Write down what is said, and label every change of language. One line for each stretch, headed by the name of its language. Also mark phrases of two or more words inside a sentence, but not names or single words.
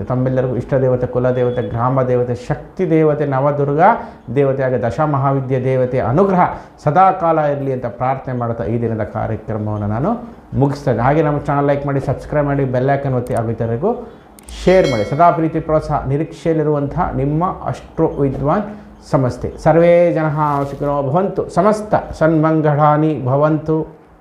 Kannada: ತಮ್ಮೆಲ್ಲರಿಗೂ ಇಷ್ಟ ದೇವತೆ, ಕುಲದೇವತೆ, ಗ್ರಾಮ ದೇವತೆ, ಶಕ್ತಿ ದೇವತೆ, ನವದುರ್ಗಾ ದೇವತೆ ಹಾಗೆ ದಶಮಹಾವಿದ್ಯೆ ದೇವತೆ ಅನುಗ್ರಹ ಸದಾಕಾಲ ಇರಲಿ ಅಂತ ಪ್ರಾರ್ಥನೆ ಮಾಡುತ್ತಾ ಈ ದಿನದ ಕಾರ್ಯಕ್ರಮವನ್ನು ನಾನು ಮುಗಿಸ್ತೇನೆ. ಹಾಗೆ ನಮ್ಮ ಚಾನಲ್ ಲೈಕ್ ಮಾಡಿ, ಸಬ್ಸ್ಕ್ರೈಬ್ ಮಾಡಿ, ಬೆಲ್ಲೈಕನ್ ಒತ್ತಿ ಹಾಗೂ ಇತರರಿಗೂ ಶೇರ್ ಮಾಡಿ. ಸದಾ ಪ್ರೀತಿ ಪ್ರೋತ್ಸಾಹ ನಿರೀಕ್ಷೆಯಲ್ಲಿರುವಂಥ ನಿಮ್ಮ ಅಷ್ಟ್ರೋ ವಿದ್ವಾನ್ ಸಮಸ್ತೆ.
Sanskrit: ಸರ್ವೇ ಜನಃ ಸುಖಿನೋ ಭವಂತು, ಸಮಸ್ತ ಸನ್ಮಂಗಳಾನಿ ಭವಂತು.